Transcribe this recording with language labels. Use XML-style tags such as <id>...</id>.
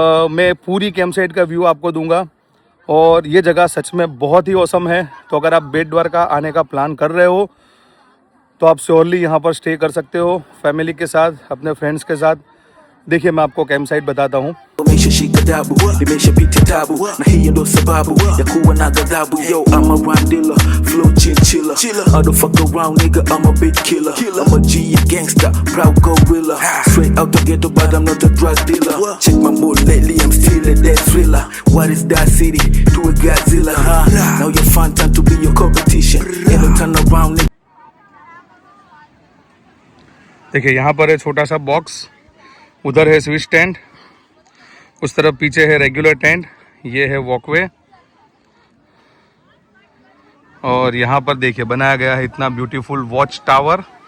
<hi>मैं पूरी camp site का व्यू आपको दूंगा और ये जगह सच में बहुत ही औसम है। तो अगर आप बेट द्वारका आने का प्लान कर रहे हो तो आप श्योरली यहाँ पर स्टे कर सकते हो, फैमिली के साथ, अपने फ्रेंड्स के साथ। देखिए, मैं आपको कैंप साइट बताता हूँ।</hi> <sw>umeshashika dabu nimeshapita tabu na hiyo ndo sababu ya kuwa na ghadhabu.</sw> <en>Yo, I'm a rhyme dealer, flow chinchilla, I don't fuck around nigga, I'm a big killer, I'm a G, a gangster, proud gorilla, straight out the ghetto but I'm not a drug dealer. Check my mood lately, I'm still a dead thriller. What is that city to a Godzilla? Now you're fun time to be your competition, ain't no turn around nigga.</en> <hi>देखिए, यहाँ पर है छोटा सा box, उधर है switch tent, उस तरफ पीछे है रेगुलर टेंट, ये है वॉकवे। और यहाँ पर देखिए बनाया गया है इतना ब्यूटीफुल वॉच टावर।</hi>